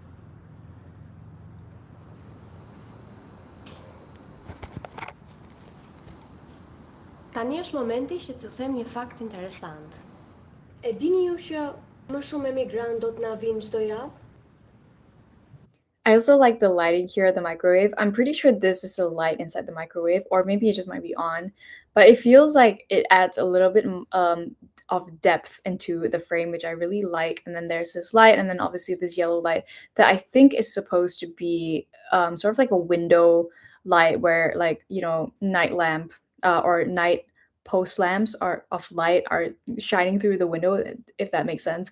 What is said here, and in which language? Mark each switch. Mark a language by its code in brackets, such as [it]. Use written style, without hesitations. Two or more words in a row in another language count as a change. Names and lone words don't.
[sq] Tani është momenti që t'ju them një fakt interesant. E dini ju që më shumë emigrant do të na vinë çdo javë? [en] I also like the lighting here at the microwave. I'm pretty sure this is a light inside the microwave, or maybe it just might be on, but it feels like it adds a little bit of depth into the frame, which I really like. And then there's this light, and then obviously this yellow light that I think is supposed to be sort of like a window light, where like night lamp or night post lamps are of light are shining through the window, if that makes sense.